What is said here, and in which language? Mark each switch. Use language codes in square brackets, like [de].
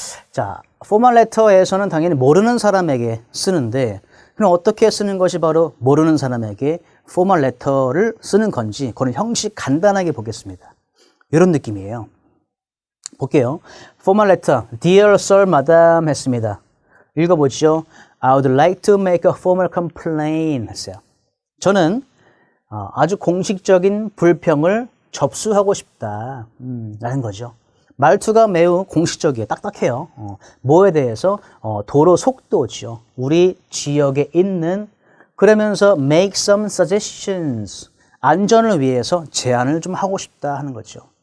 [ko] 자, 포멀 레터에서는 당연히 모르는 사람에게 쓰는데 그럼 어떻게 쓰는 것이 바로 모르는 사람에게 포멀 레터를 쓰는 건지 그런 형식 간단하게 보겠습니다. 이런 느낌이에요. 볼게요. 포멀 레터, [en] Dear Sir, Madam [ko] 했습니다. 읽어보죠. [en] I would like to make a formal complaint [ko] 했어요. 저는 아주 공식적인 불평을 접수하고 싶다 라는 거죠. 말투가 매우 공식적이에요. 딱딱해요. 뭐에 대해서? 도로 속도죠. 우리 지역에 있는, 그러면서 [en] make some suggestions, [ko] 안전을 위해서 제안을 좀 하고 싶다 하는 거죠.